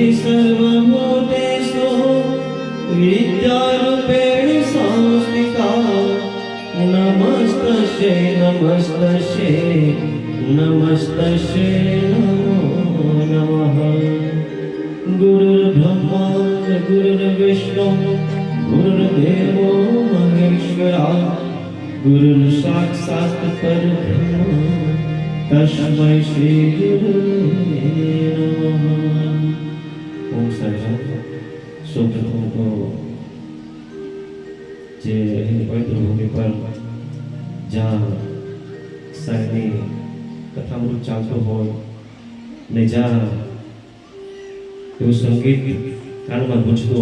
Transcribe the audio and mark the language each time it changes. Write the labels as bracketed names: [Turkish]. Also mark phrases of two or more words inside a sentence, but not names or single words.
[Sanskrit] सर्वभूतेषु विद्यारूपेण संस्थिता नमस्तस्यै नमस्तस्यै नमस्तस्यै नमो नमः गुरुर्ब्रह्मा गुरुर्विष्णु गुरुर्देवो महेश्वरा गुरुर्साक्षात् परब्रह्म तस्मै श्री गुरुवे नमः। ओम साईराम। [Gujarati] સૌપ્રથમ તો જે અહીં પવિત્ર ભૂમિ પર જ્યાં સાંઈની કથામૃત ચાલતું હોય ને જ્યાં એવું સંગીત કાનમાં ગુંજતું